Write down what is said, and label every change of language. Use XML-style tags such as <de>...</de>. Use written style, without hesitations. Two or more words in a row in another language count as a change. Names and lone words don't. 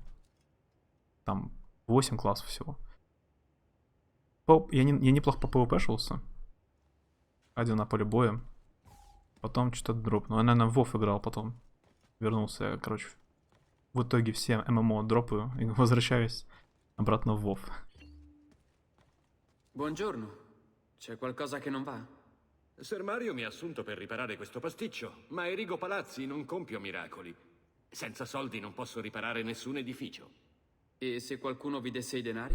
<ru>Там 8 классов всего. Я неплохо по ПВП шелся. Ходил на поле боя. Потом что-то дроп. Ну, я, наверное, в WoW играл потом. Вернулся, короче. В итоге все ММО дропаю и возвращаюсь обратно в WoW.</ru> <it>Buongiorno. C'è qualcosa che non va? Ser Mario mi ha assunto per riparare questo pasticcio, ma erigo palazzi, non compio miracoli. Senza soldi non posso riparare nessun edificio. E se qualcuno vi desse i denari?</it>